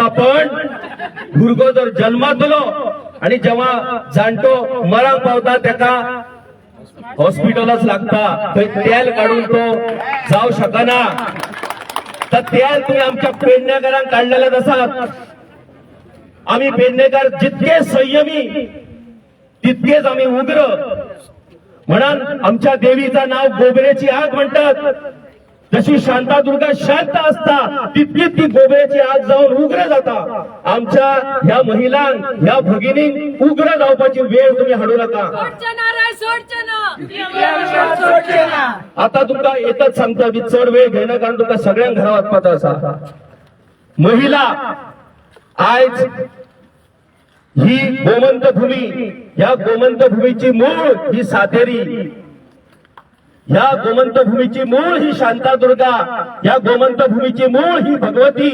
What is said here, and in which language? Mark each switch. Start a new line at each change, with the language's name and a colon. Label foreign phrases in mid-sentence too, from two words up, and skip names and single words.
Konkani: पण भुरगो जर जन्मात येलो आणि जेव्हा जाणटो मरांक पावता तेका हॉस्पिटलच लागता. थंय तेल काढून तो जाऊ शकना. तर तेल तुम्ही आमच्या पेडणेकरांक काढलेलेच आसात.
Marathi: आम्ही पेडणेकर जितके संयमी तितकेच आम्ही उग्र. म्हणून आमच्या देवीचं नाव गोबरेची आग म्हणतात.
Konkani: जशी शांतादुर्गा शांत असता तितकी ती गोबरेची आग जाऊन उग्र जाता. आमच्या ह्या महिलांक, ह्या भगिनींक उग्र जावपाची वेळ तुम्ही हाडू नका. आता तुमका एकच सांगता, मी चढ वेळ घेणं कारण तुमका सगळ्यांक घरा वचपाचो आसा. महिला आयज ही गोमंत भूमी, या गोमंत भूमीची मूळ ही सातेरी, या गोमंत भूमीची मूळ ही शांतादुर्गा, या गोमंत भूमीची मूळ ही भगवती.